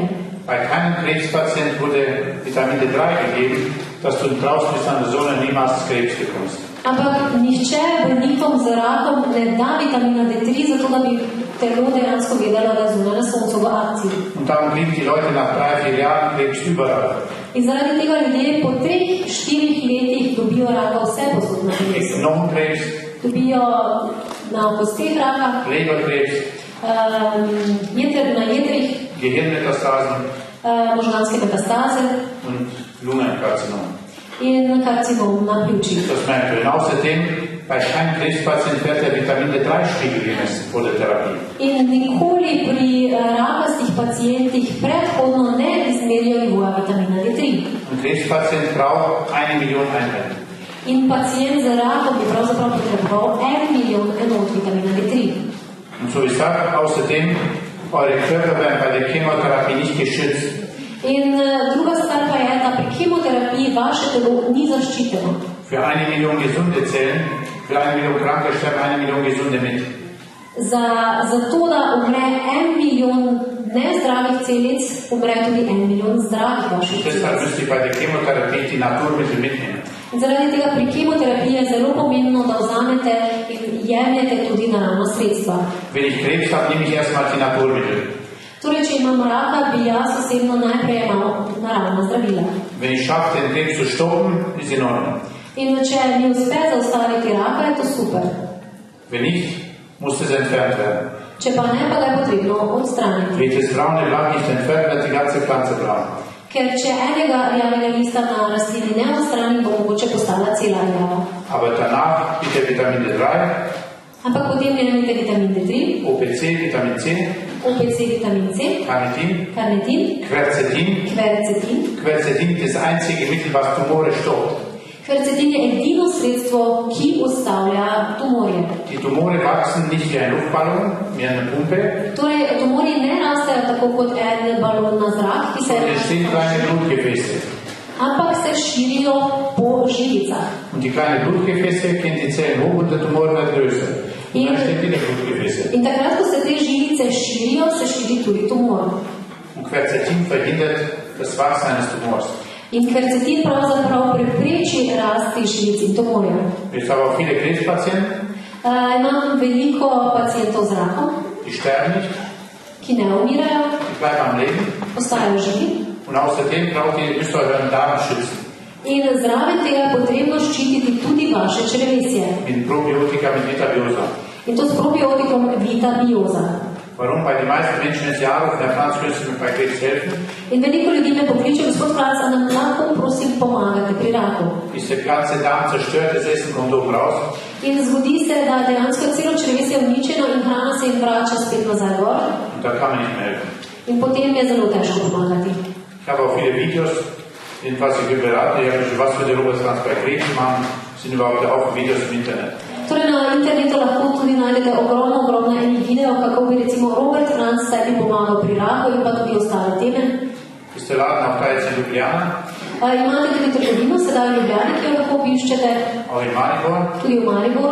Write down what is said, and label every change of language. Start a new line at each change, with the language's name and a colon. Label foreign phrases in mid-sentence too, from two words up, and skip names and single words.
German: Bei keinem Krebspatient wurde Vitamin D3 gegeben, dass du draußen bist an der Sonne niemals Krebs bekommst.
Slovenian: Ampak nihče bolnikom z rakom ne da vitamina D3, zato da bi telo dejansko vedelo, da je zunaj na soncu v akciji.
German: Und darum kriegen die Leute nach 3-4 Jahren Krebs überall.
Slovenian: In zaradi tega ljudje po 3-4 letih dobijo raka vse posod na telesu.
German: Knochenkrebs,
Slovenian: Dobijo na kosteh raka,
German: Leberkrebs,
Slovenian: na jedrih,
German: Gehirnmetastasen
Slovenian: možganske metastaze
German: und Lungenkarzinom.
Slovenian: in karcinom na pljučih.
German: Das merkt ihr. Und außerdem, bei keinem Krebspatient wird der Vitamin D3-Spiegel gemessen vor der Therapie.
Slovenian: In nikoli pri rakastih pacijentih predhodno ne izmerijo nivoja vitamina D3.
German: Ein Krebspatient braucht 1 Million Einheiten.
Slovenian: In pacijent z rakom bi pravzaprav potreboval 1 milijon enot vitamina D3.
German: Und so ich sage, außerdem, eure Körper werden bei der Chemotherapie nicht geschützt.
Slovenian: In druga stvar pa je, da pri kemoterapiji vaše telo ni zaščiteno.
German: Für 1 Million gesunde Zellen, für 1 Million Kranke sterben 1 Million gesunde mit.
Slovenian: Za to, da umre 1 milijon nezdravih celic, umre tudi 1 milijon zdravih vaših celic.
German: Deshalb müsst ihr bei der Chemotherapie die Naturmittel mitnehmen.
Slovenian: Zaradi tega pri kemoterapiji je zelo pomembno, da vzamete in jemljete tudi naravna sredstva.
German: Wenn ich Krebs habe, nehme ich erstmal die Naturmittel.
Slovenian: Torej, če imam raka, bi jaz osebno najprej jemal naravna zdravila.
German: Wenn ich schaffe, den Krebs zu stoppen, ist in Ordnung.
Slovenian: In če mi uspe zaustaviti raka, je to super.
German: Wenn nicht, muss es entfernt werden.
Slovenian: Če pa ne, pa ga je potrebno odstraniti.
German: Wird das braune Blatt nicht entfernt, wird die ganze Pflanze braun.
Slovenian: Ker če enega rjavega lista na rastlini ne odstrani, bo mogoče postala cela rjava.
German: Aber danach bitte Vitamin D3,
Slovenian: Ampak potem jemljite vitamin D3,
German: OPC, Vitamin C,
Slovenian: OPC, vitamin C,
German: Carnitin,
Slovenian: karnitin,
German: Quercetin.
Slovenian: kvercetin.
German: Quercetin ist das einzige Mittel, was Tumore stoppt.
Slovenian: Kvercetin je edino sredstvo, ki ustavlja tumorje.
German: Die Tumore wachsen nicht wie ein Luftballon, wie eine Pumpe,
Slovenian: Torej, tumorji ne rastejo tako kot en balon na zrak, ki se
German: sondern es sind kleine Blutgefäße.
Slovenian: ampak se širijo po žilicah.
German: Und die kleinen Blutgefäße gehen die Zellen hoch und der Tumor wird größer. Und dann steht wieder Blutgefäße.
Slovenian: In takrat, ko se te žilice širijo, se širi tudi tumor.
German: Und Quercetin verhindert das Wachsen eines Tumors.
Slovenian: In kvercetin pravzaprav prepreči rast teh žilic in tumorjev.
German: Ich habe auch viele Krebspatienten,
Slovenian: Imam veliko pacientov z rakom,
German: die sterben nicht,
Slovenian: ki ne umirajo,
German: die bleiben am Leben.
Slovenian: ostajajo živi.
German: Und außerdem müsst ihr euren Darm schützen.
Slovenian: In zraven tega je potrebno ščititi tudi vaše črevesje.
German: Mit Probiotika, mit Metabiosa.
Slovenian: In to s probiotikom Vitabiosa.
German: Warum? Weil die meisten Menschen es ja auch, der Franz könnte mir bei Krebs helfen.
Slovenian: In veliko ljudi me pokliče, gospod Franc, a nam lahko prosim pomagate pri raku.
German: Ist der ganze Darm zerstört, das Essen kommt oben raus.
Slovenian: In zgodi se, da dejansko celo črevesje je uničeno in hrana se jim vrača spet nazaj gor.
German: Und da kann man nicht mehr helfen.
Slovenian: In potem je zelo težko pomagati.
German: Ich habe auch viele Videos, in was ich berate, was wir der Robert Franz bei Krebs machen, sind überhaupt auch Videos im Internet.
Slovenian: Torej na internetu lahko tudi najdete ogromno enih videov, kako bi recimo Robert Franc sebi pomagal pri raku in pa tudi ostale teme.
German: Ist der Laden auch da jetzt in Ljubljana,
Slovenian: Imate tudi trgovino sedaj v Ljubljani, ki jo lahko obiščete,
German: auch in Maribor.
Slovenian: tudi v Mariboru.